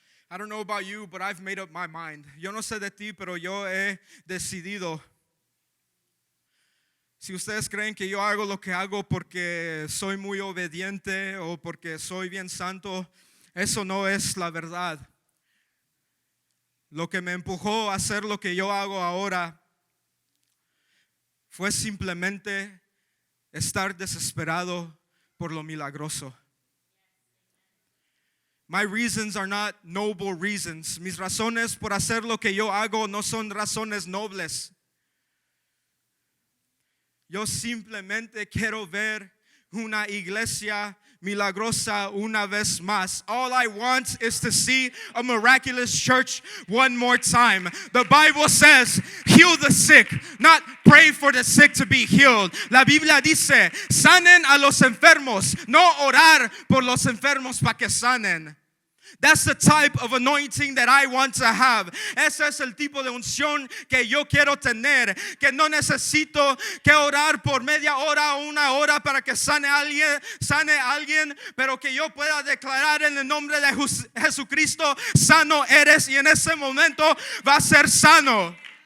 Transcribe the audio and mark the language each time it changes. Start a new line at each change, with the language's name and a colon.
English: I don't know about you, but I've made up my mind.
Spanish: Yo no sé de ti, pero yo he decidido. Si ustedes creen que yo hago lo que hago porque soy muy obediente o porque soy bien santo, eso no es la verdad. Lo que me empujó a hacer lo que yo hago ahora fue simplemente estar desesperado por lo milagroso.
English: My reasons are not noble reasons.
Spanish: Mis razones por hacer lo que yo hago no son razones nobles. Yo simplemente quiero ver una iglesia milagrosa una vez más.
English: All I want is to see a miraculous church one more time. The Bible says, heal the sick, not pray for the sick to be healed.
Spanish: La Biblia dice, sanen a los enfermos, no orar por los enfermos para que sanen.
English: That's the type of anointing that I want to have.
Spanish: Ese es el tipo de unción que yo quiero tener. Que no necesito que orar por media hora o una hora para que sane alguien, pero que yo pueda declarar en el nombre de Jesucristo, sano eres, y en ese momento va a ser sano.